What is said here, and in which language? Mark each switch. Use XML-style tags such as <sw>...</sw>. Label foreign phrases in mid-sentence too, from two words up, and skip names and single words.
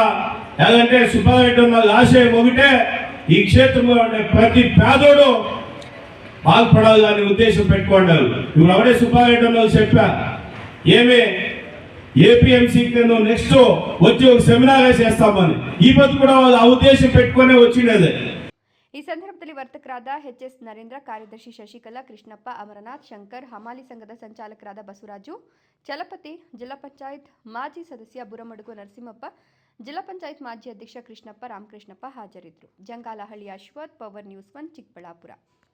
<te>ఏదంటే సుబ్బారెడ్డి ఉన్న ఆశయం ఒకటే, ఈ క్షేత్రంలో ఉండే ప్రతి పేదోడు బాగుపడాలి అనే ఉద్దేశం పెట్టుకున్నారు. ఇప్పుడు అవడే సుబ్బారెడ్డి అన్న చెప్పా, ఏమి ఏపీఎంసీ నెక్స్ట్ వచ్చి ఒక సెమినార్ చేస్తామని. ఈ పొద్దు కూడా వాళ్ళు ఆ ఉద్దేశం పెట్టుకునే వచ్చినది.</te> <kn>ಈ ಸಂದರ್ಭದಲ್ಲಿ ವರ್ತಕರಾದ ಎಚ್ಎಸ್ ನರೇಂದ್ರ, ಕಾರ್ಯದರ್ಶಿ ಶಶಿಕಲಾ, ಕೃಷ್ಣಪ್ಪ, ಅಮರನಾಥ್, ಶಂಕರ್, ಹಮಾಲಿ ಸಂಘದ ಸಂಚಾಲಕರಾದ ಬಸವರಾಜು, ಚಲಪತಿ, ಜಿಲ್ಲಾ ಪಂಚಾಯತ್ ಮಾಜಿ ಸದಸ್ಯ ಬುರಮಡುಗು ನರಸಿಂಹಪ್ಪ, ಜಿಲ್ಲಾ ಪಂಚಾಯತ್ ಮಾಜಿ ಅಧ್ಯಕ್ಷ ಕೃಷ್ಣಪ್ಪ, ರಾಮಕೃಷ್ಣಪ್ಪ ಹಾಜರಿದ್ದರು. ಜಂಗಾಲಹಳ್ಳಿ ಅಶ್ವಥ್, ಪವರ್ ನ್ಯೂಸ್ 1, ಚಿಕ್ಕಬಳ್ಳಾಪುರ.</kn>